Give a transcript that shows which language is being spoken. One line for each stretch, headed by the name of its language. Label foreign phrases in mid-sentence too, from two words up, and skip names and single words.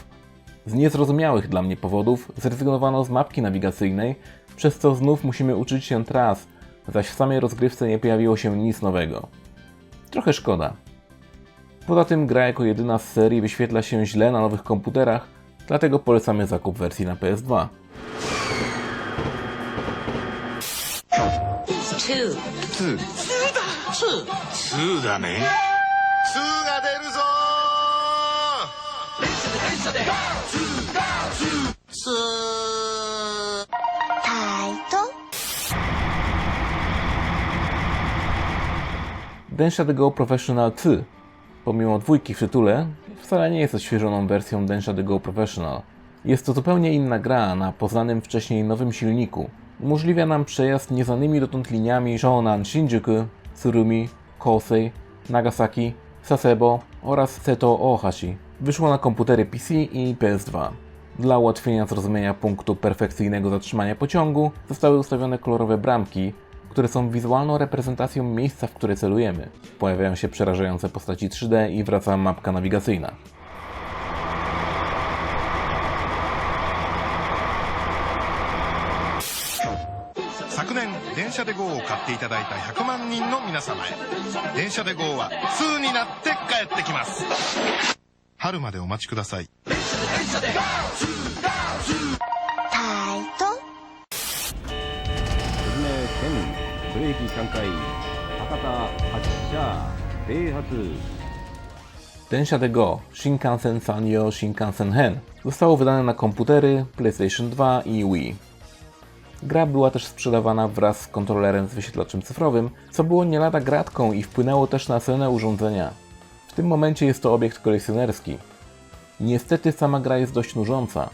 Polish: Z niezrozumiałych dla mnie powodów zrezygnowano z mapki nawigacyjnej, przez co znów musimy uczyć się tras, zaś w samej rozgrywce nie pojawiło się nic nowego. Trochę szkoda. Poza tym gra jako jedyna z serii wyświetla się źle na nowych komputerach, dlatego polecamy zakup wersji na PS2.
Japanese: 2だね2が出るぞタイト
Polish: Densha de Go Professional 2, pomimo dwójki w tytule, wcale nie jest odświeżoną wersją Densha de Go Professional. Jest to zupełnie inna gra na poznanym wcześniej nowym silniku. Umożliwia nam przejazd nieznanymi dotąd liniami Shonan Shinjuku, Tsurumi, Kosei, Nagasaki, Sasebo oraz Seto Ohashi. Wyszło na komputery PC i PS2. Dla ułatwienia zrozumienia punktu perfekcyjnego zatrzymania pociągu zostały ustawione kolorowe bramki, które są wizualną reprezentacją miejsca, w które celujemy. Pojawiają się przerażające postaci 3D i wraca mapka nawigacyjna.
Japanese: 昨年電車で GO を買っていただいた100万人の皆様へ電車で GO は2になって帰ってきます春までお待ちくださいタイトブレーキ3回博多発車停発
Polish: Densha de Go Shinkansen Sanyo Shinkansen Hen zostało wydane na komputery, PlayStation 2 i Wii. Gra była też sprzedawana wraz z kontrolerem z wyświetlaczem cyfrowym, co było nie lada gratką i wpłynęło też na cenę urządzenia. W tym momencie jest to obiekt kolekcjonerski. Niestety sama gra jest dość nużąca.